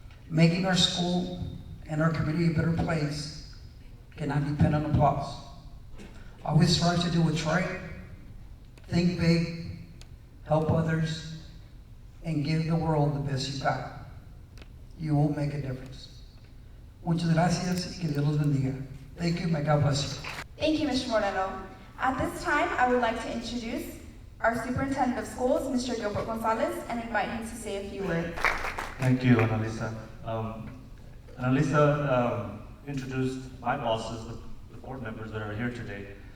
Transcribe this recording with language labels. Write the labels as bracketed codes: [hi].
[en] Making our school and our community a better place cannot depend on applause. Always strive to do what's right, think big, help others, and give the world the best you got. You will make a difference. [es] Muchas gracias y que Dios los bendiga. [en] Thank you, may God bless you. Thank you, Mr. Moreno. At this time, I would like to introduce our Superintendent of Schools, Mr. Gilbert Gonzalez, and invite him to say a few words. Thank you, Annalisa. Annalisa introduced my bosses, the board members that are here today.